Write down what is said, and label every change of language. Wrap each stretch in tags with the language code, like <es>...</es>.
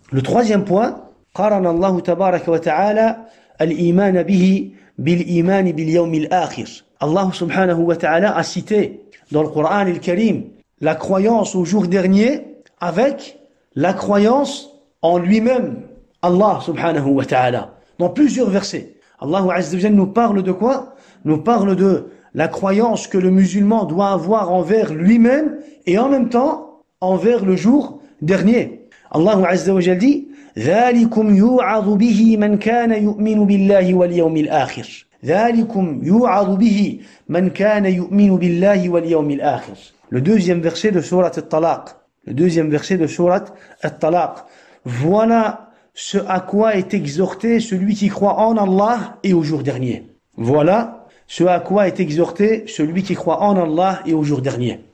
<fr>Le troisième point,</fr> <ar>قارن الله تبارك وتعالى الإيمان به بالإيمان باليوم الآخر.</ar> <fr>Allah subhanahu wa ta'ala a cité dans le Coran al-Karim la croyance au jour dernier avec la croyance en lui-même. Allah subhanahu wa ta'ala. Dans plusieurs versets. Allah azza wa jalla nous parle de quoi? Nous parle de la croyance que le musulman doit avoir envers lui-même et en même temps envers le jour dernier. Allah azza wa jalla dit</fr> <ar>ذَلِكُمْ يُوعَظُ بِهِ مَنْ كَانَ يُؤْمِنُ بِاللَّهِ وَالْيَوْمِ الْآخِرِ ذَلِكُمْ يُوعَظُ بِهِ مَنْ كَانَ يُؤْمِنُ بِاللَّهِ وَالْيَوْمِ الْآخِرِ.</ar> <fr>Le deuxième verset de Surat At-Talaq. Le deuxième verset de Surat At-Talaq. Voilà ce à quoi est exhorté celui qui croit en Allah et au jour dernier. Voilà ce à quoi est exhorté celui qui croit en Allah et au jour dernier.</fr>